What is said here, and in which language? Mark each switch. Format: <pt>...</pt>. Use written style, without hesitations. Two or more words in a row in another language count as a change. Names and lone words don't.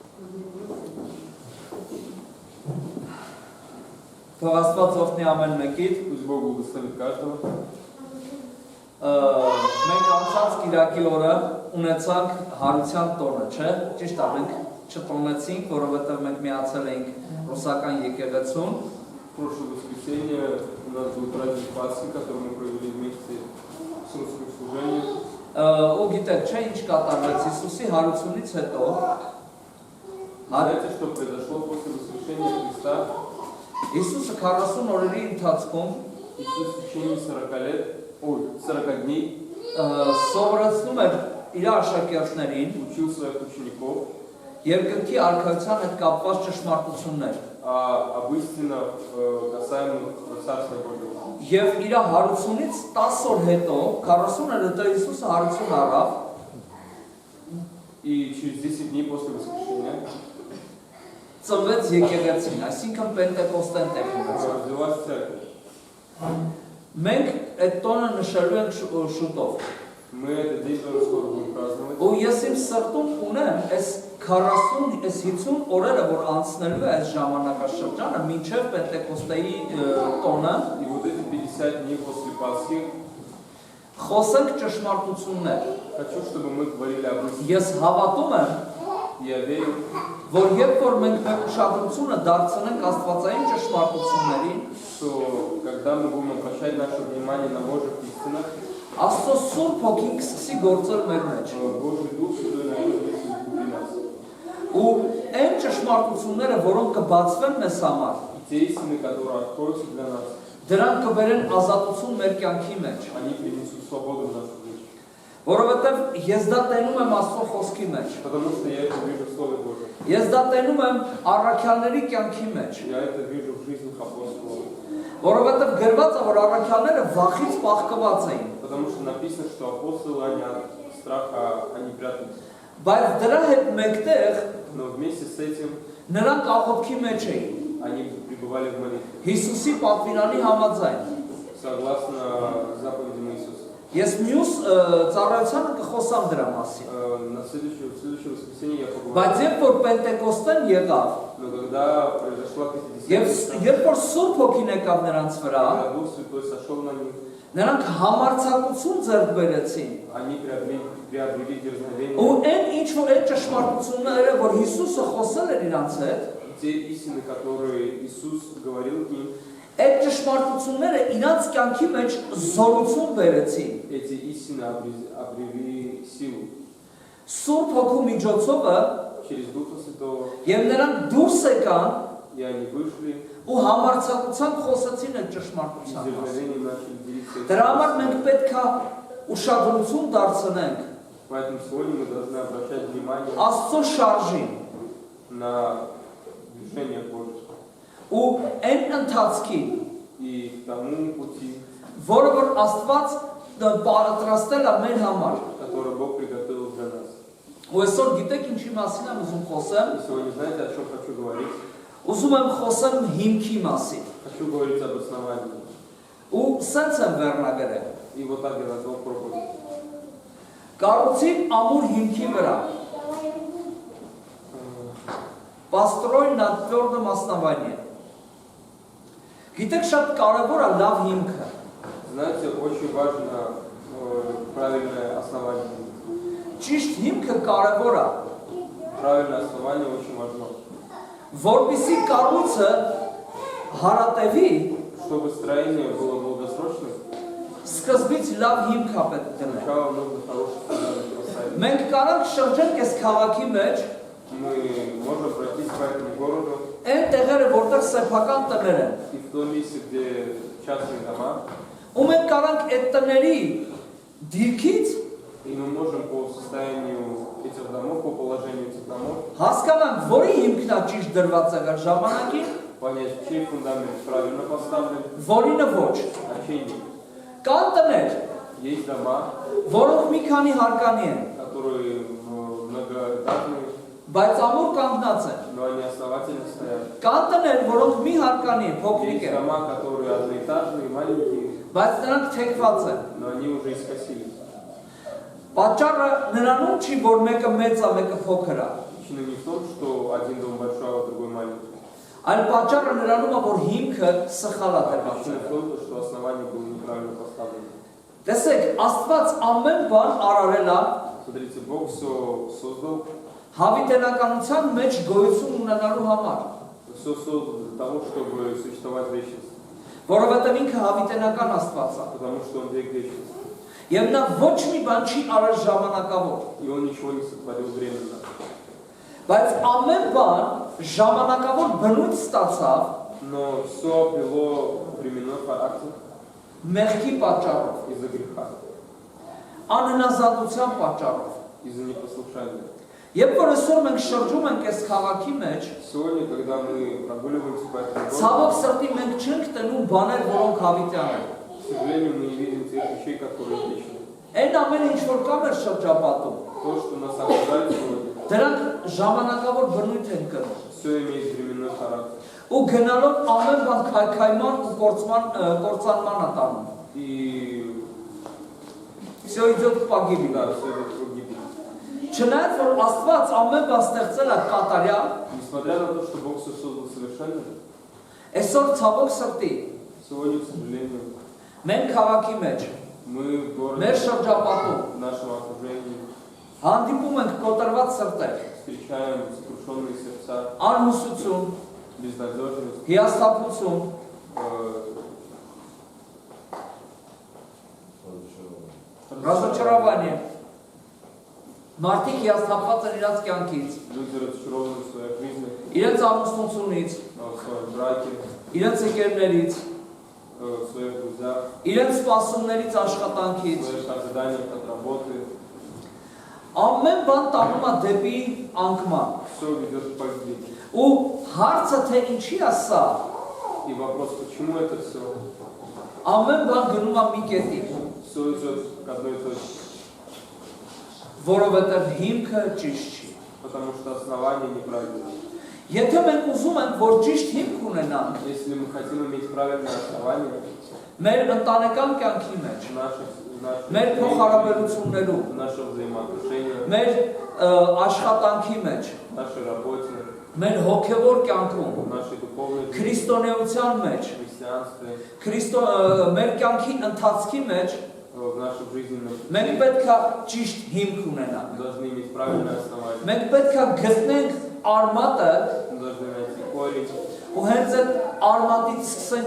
<hy>Թող Աստված օգնի ամեն մեկիդ։</hy> <ru>Пусть Бог благословит каждого.</ru> <hy>Մենք անցած Կիրակի օրը ունեցանք հարության տոնը, չէ՞։ Ճիշտ է, մենք չտոնեցինք, որովհետև մենք միացել էինք ռուսական եկեղեցուն։</hy> <ru>Прошлое воскресенье у нас был праздник Пасхи, который мы провели вместе с русским служением.</ru> <hy>Ու գիտեք, չէ՞ ինչ կատարվեց Հիսուսի հարությունից հետո։</hy> <ru>Знаете, что произошло после воскрешения Христа?</ru> <hy>Հիսուսը 40 օրերի ընթացքում</hy> <ru>Иисус в течение 40 дней</ru> <hy>սովորեցնում էր իր աշակերտներին</hy> <ru>учил своих учеников</ru> <hy>երկնքի արքայության հետ կապված ճշմարտություններ։</hy> <ru>об истинах, касаемых Царства Божьего.</ru> <hy>Եվ իր հարությունից 10 օր հետո 40 օր հետո Հիսուսը հարություն առավ</hy> <ru>И через 10 дней после воскрешения</ru> <hy>ծնվեց եկեղեցին, այսինքն Պենտեկոստեն տեղ ունեցավ։</hy> <ru>развилась церковь.</ru> <hy>Մենք այդ տոնը նշելու ենք շուտով։</hy> <ru>Мы этот день тоже скоро будем праздновать.</ru> <hy>Ու ես իմ սրտում ունեմ այս 40, այս 50 օրերը, որ անցնելու է այս ժամանակաշրջանը, մինչև Պենտեկոստեի տոնը,</hy> <ru>И вот эти 50 дней после Пасхи</ru> <hy>խոսենք ճշմարտություններ։</hy> <ru>хочу, чтобы мы говорили об истине.</ru> <hy>Ես հավատում եմ,</hy> <ru>Я верю,</ru> <hy>որ երբ որ մենք մեր ուշադրությունը դարձնենք աստվածային ճշմարտություններին,</hy> <ru>что когда мы будем обращать наше внимание на Божьих истинах,</ru> <hy>Աստծո Սուրբ Հոգին կսկսի գործել մեր մեջ։</hy> <ru>Божий Дух Святой начнет действовать внутри нас.</ru> <hy>Ու այն ճշմարտությունները, որոնք կբացվեն մեզ համար,</hy> <ru>И те истины, которые откроются для нас,</ru> <hy>դրանք կբերեն ազատություն մեր կյանքի մեջ։</hy> <ru>они принесут свободу в нашу жизнь.</ru> <hy>Որովհետև ես դա տենում եմ Աստծո խոսքի մեջ։</hy> <ru>Потому что я это вижу в Слове Божьем.</ru> <hy>Ես դա տենում եմ առաքյալների կյանքի մեջ։</hy> <ru>Я это вижу в жизни апостолов.</ru> <hy>Որովհետև գրված է, որ առաքյալները վախից պահկված էին։</hy> <ru>Потому что написано, что апостолы, они от страха, они прятались.</ru> <hy>Բայց դրա հետ մեկտեղ</hy> <ru>Но вместе с этим</ru> <hy>նրանք աղոթքի մեջ էին։</hy> <ru>они пребывали в молитве.</ru> <hy>Հիսուսի պատվիրանի համաձայն։</hy> <ru>Согласно заповедям Иисуса.</ru> <hy>Ես մյուս ծառայությանը կխոսամ դրա մասին։</hy> <ru>На следующее воскресенье я поговорю.</ru> <hy>Բայց երբ որ Պենտեկոստեն եղավ,</hy> <ru>Но когда произошла</ru> <hy>եւ</hy> <ru>Пятидесятница,</ru> <hy>երբ որ Սուրբ Հոգին եկավ նրանց վրա,</hy> <ru>когда Дух Святой сошел на них,</ru> <hy>նրանք համարձակություն ձեռք բերեցին։</hy> <ru>они приобрели дерзновение.</ru> <hy>Ու այն ինչ որ այդ ճշմարտությունները, որ Հիսուսը խոսել էր իրանց հետ,</hy> <ru>Те истины, которые Иисус говорил к ним,</ru> <hy>այդ ճշմարտությունները իրանց կյանքի մեջ զորություն բերեցին։</hy> <ru>эти истины обрели силу.</ru> <hy>Սուրբ Հոգու միջոցով</hy> <ru>Через Духа Святого,</ru> <hy>եւ նրանք դուրս եկան</hy> <ru>и они вышли,</ru> <hy>ու համարձակությամբ խոսեցին այդ</hy> <ru>и</ru> <hy>ճշմարտության մասին։</hy> <ru>дерзновением начали делиться.</ru> <hy>Դրա համար մենք պետք է ուշադրություն դարձնենք</hy> <ru>Поэтому сегодня мы должны обращать внимание</ru> <hy>Աստծո շարժին</hy> <ru>на движение Божье</ru> <hy>ու այն ընթացքին,</hy> <ru>и к тому пути,</ru> <hy>որը որ Աստված պատրաստել է մեր համար։</hy> <ru>который Бог приготовил для нас.</ru> <hy>Ու այսօր գիտեք ինչի մասին եմ ուզում խոսեմ։</hy> <ru>И сегодня знаете, о чем хочу говорить?</ru> <hy>Ուզում եմ խոսեմ հիմքի մասին։</hy> <ru>Хочу говорить об основании.</ru> <hy>Ու սենց եմ վերնագրել։</hy> <ru>И вот так я назвал проповедь.</ru> <hy>Կառուցին ամուր հիմքի վրա։</hy> <ru>Построй на твердом основании։</ru> <hy>Գիտեք շատ կարևոր է լավ հիմքը։</hy> <ru>Знаете, очень важно правильное основание.</ru> <hy>Ճիշտ հիմքը կարևոր է,</hy> <ru>Правильное основание очень важно.</ru> <hy>որպեսզի կառույցը հարատևի,</hy> <ru>Чтобы строение было долгосрочным,</ru> <hy>սկզբից լավ հիմք է պետք դնել։</hy> <ru>сначала нужно хороший фундамент поставить.</ru> <hy>Մենք կարող շրջենք այս քաղաքի մեջ,</hy> <ru>Мы можем пройтись по этому городу,</ru> <hy>այն տեղերը, որտեղ սեփական տներ են։</hy> <ru>и в том месте, где частные дома,</ru> <hy>Ու մենք կարող այդ տների դիրքից</hy> <ru>и мы можем по состоянию этих домов, по положению этих домов,</ru> <hy>հասկանանք, որի հիմքն է ճիշտ դրված եղել ժամանակին,</hy> <ru>понять, чей фундамент правильно поставлен,</ru> <hy>որինը ոչ։</hy> <ru>а чей нет.</ru> <hy>Կան տներ,</hy> <ru>Есть дома,</ru> <hy>որոնք մի քանի հարկանի են,</hy> <ru>которые многоэтажные,</ru> <hy>բայց ամուր կանգնած են։</hy> <ru>но они основательно стоят.</ru> <hy>Կան տներ, որոնք մի հարկանի են, փոքրիկ</hy> <ru>Есть</ru> <hy>են,</hy> <ru>дома, которые одноэтажные, маленькие,</ru> <hy>բայց նրանք թեքված են։</hy> <ru>но они уже искосились.</ru> <hy>Պատճառը նրանում չի, որ մեկը մեծ է, մեկը փոքր է։</hy> <ru>Причина не в том, что один дом большой, а другой маленький.</ru> <hy>Այլ պատճառը նրանում է, որ հիմքը սխալ է դրված։</hy> <ru>Причина в том, что основание было неправильно поставлено.</ru> <hy>Տեսեք, Աստված ամեն բան արարել է</hy> <ru>Смотрите, Бог все создал,</ru> <hy>հավիտենականության մեջ գոյություն ունենալու համար,</hy> <ru>все создал для того, чтобы существовать в вечности.</ru> <hy>որովհետև ինքը հավիտենական Աստված է։</hy> <ru>Потому что Он век вечности.</ru> <hy>Եվ նա ոչ մի բան չի արել ժամանակավոր։</hy> <ru>И Он ничего не сотворил временно.</ru> <hy>Բայց ամեն բան ժամանակավոր բնույթ ստացավ</hy> <ru>Но все обрело временной характер</ru> <hy>մեղքի պատճառով,</hy> <ru>из-за греха,</ru> <hy>անհնազանդության պատճառով։</hy> <ru>из-за непослушания.</ru> <hy>Երբ որ այսօր մենք շրջում ենք այս քաղաքի մեջ,</hy> <ru>Сегодня, когда мы прогуливаемся по этому городу,</ru> <hy>ցավոք սրտի մենք չենք տնում բաներ, որոնք հավիտյան են։</hy> <ru>к сожалению, мы не видим тех вещей, которые вечны.</ru> <hy>Այն ամեն ինչ որ կա մեր շրջապատում,</hy> <ru>То, что нас окружает сегодня,</ru> <hy>դրանք ժամանակավոր բնույթ են կրում։</hy> <ru>все имеет временной характер.</ru> <hy>Ու գնալով ամեն բան քայքայման ու կործանման է տանում։</hy> <ru>И Всё идет к погибели։ да, все это к гибели.</ru> <hy>Չնայած որ Աստված ամեն բան ստեղծել է կատարյալ,</hy> <ru>Несмотря на то, что Бог все создал совершенно,</ru> <hy>այսօր ցավոք սրտի</hy> <ru>сегодня, к сожалению,</ru> <hy>մենք քաղաքի մեջ,</hy> <ru>мы в городе,</ru> <hy>մեր շրջապատում</hy> <ru>в нашем окружении</ru> <hy>հանդիպում ենք կոտրված սրտեր,</hy> <ru>встречаем сокрушенные сердца,</ru> <hy>անհուսություն,</hy> <ru>безнадежность,</ru> <hy>հիասթափություն, разочарование։ Մարդիկ հիասթափված են իրաց կյանքից,</hy> <ru>люди разочарованы в своей жизни,</ru> <hy>իրենց ամուսնությունից,</hy> <ru>в своем браке,</ru> <hy>իրենց ընկերներից,</hy> <ru>в своих друзьях,</ru> <hy>իրենց սպասումներից</hy> <ru>в</ru> <hy>աշխատանքից,</hy> <ru>своих ожиданиях от работы.</ru> <hy>ամեն բան տանում է դեպի անկման։</hy> <ru>Все ведет к погибели.</ru> <hy>Ու հարցը թե ինչի է սա,</hy> <ru>И вопрос, почему это все?</ru> <hy>ամեն բան գնում է մի կետի,</hy> <ru>Все идет к одной точке.</ru> <hy>որովհետև հիմքը ճիշտ չի։</hy> <ru>Потому что основание неправильное.</ru> <hy>Եթե մենք уզում ենք, որ ճիշտ հիմք ունենանք</hy> <ru>Если мы хотим иметь правильное основание</ru> <hy>մեր ընտանեկան կյանքի մեջ,</hy> <ru>в наших</ru> <hy>մեր փոխհարաբերություններում,</hy> <ru>в нашем взаимоотношении,</ru> <hy>մեր աշխատանքի մեջ,</hy> <ru>в нашей работе,</ru> <hy>մեր հոգևոր կյանքում,</hy> <ru>в нашей духовной жизни,</ru> <hy>քրիստոնեության մեջ,</hy> <ru>в христианстве,</ru> <hy>մեր կյանքի ընթացքի մեջ</hy> <ru>в нашем жизненном</ru> <hy>մենք</hy> <ru>пути</ru> <hy>պետք է ճիշտ հիմք ունենանք։</hy> <ru>должны иметь правильное основание.</ru> <hy>Մենք պետք է գտնենք արմատը</hy> <ru>Мы должны найти корень,</ru> <hy>ու հենց այդ արմատից սկսենք</hy>